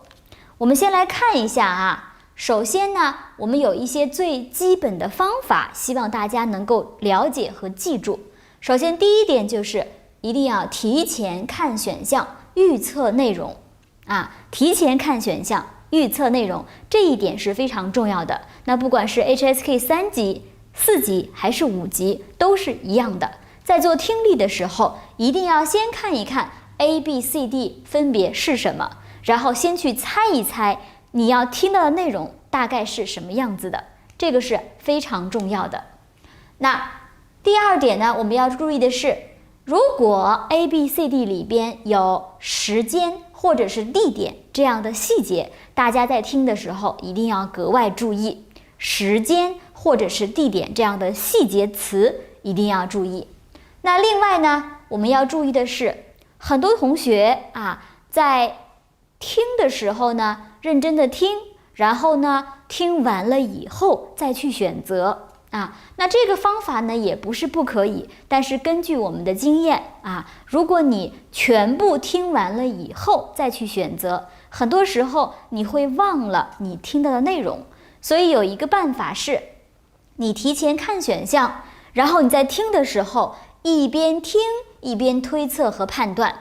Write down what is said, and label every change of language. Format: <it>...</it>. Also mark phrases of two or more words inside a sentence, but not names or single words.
<zh>我們先來看一下首先呢，我們有一些最基本的方法，希望大家能夠了解和記住。首先第一點就是一定要提前看選項，預測內容提前看選項，預測內容，這一點是非常重要的。那不管是 HSK 3級、4級還是5級都是一樣的。在做聽力的時候，一定要先看一看 A、B、C、D 分別是什麼，然後先去猜一猜你要聽到的內容大概是什麼樣子的，這個是非常重要的。那第二點呢，我們要注意的是，如果 A、B、C、D 裡邊有時間或者是地點這樣的細節，大家在聽的時候一定要格外注意。時間或者是地點這樣的細節詞一定要注意。那另外呢，我们要注意的是，很多同学在听的时候呢，认真的听，然後呢，听完了以後再去選擇那這個方法呢也不是不可以，但是根據我們的經驗如果你全部聽完了以後再去選擇，很多時候你會忘了你聽到的內容。所以有一個辦法是，你提前看選項，然後你在聽的時候一邊聽一邊推測和判斷。</zh>